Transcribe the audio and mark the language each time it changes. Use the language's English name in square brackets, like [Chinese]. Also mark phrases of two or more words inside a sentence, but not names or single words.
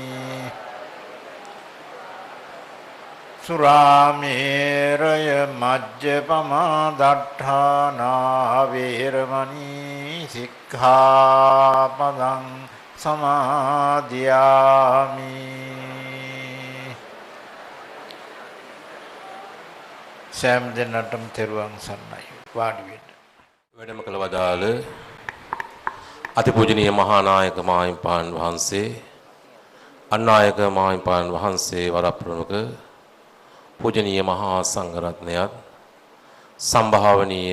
[Pali] สุราเมรยมัจจปมาดัฏฐานาเวรมณีสิกขาปดังสมาธิยามิ [Sinhala] සෑම දිනටම තෙරුවන් සරණයි වාඩි වෙන්න. වැඩම කළ වදාළ අතිපූජනීය මහානායක මාහිමිපාණන් වහන්සේ, අනායක මාහිමිපාණන් වහන්සේ වරප්‍රමුඛ පූජනීය මහා සංඝරත්නයත්, සම්භාවනීය